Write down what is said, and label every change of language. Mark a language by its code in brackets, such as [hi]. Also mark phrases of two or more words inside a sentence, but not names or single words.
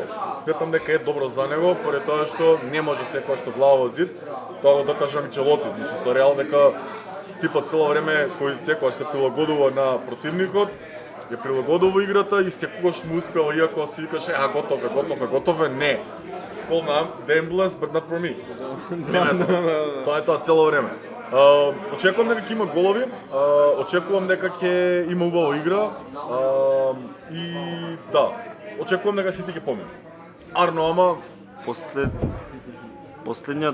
[mk] Сметам дека е добро за него, поради тоа што не може секој што глава во зид. Тоа го докажа Анчелоти, значи со Реал дека типот цело време кој секогаш се прилагодува на противникот, ја прилагодува играта и секогаш му успева, иако си викаше готов е, не. [en] Call now, the ambulance, but not for me. [mk] Тоа е тоа цело време. Очекувам дека ќе има голови, очекувам дека ќе има убава игра и да, очекувам дека Сити ќе помине. Арно, ама Последниот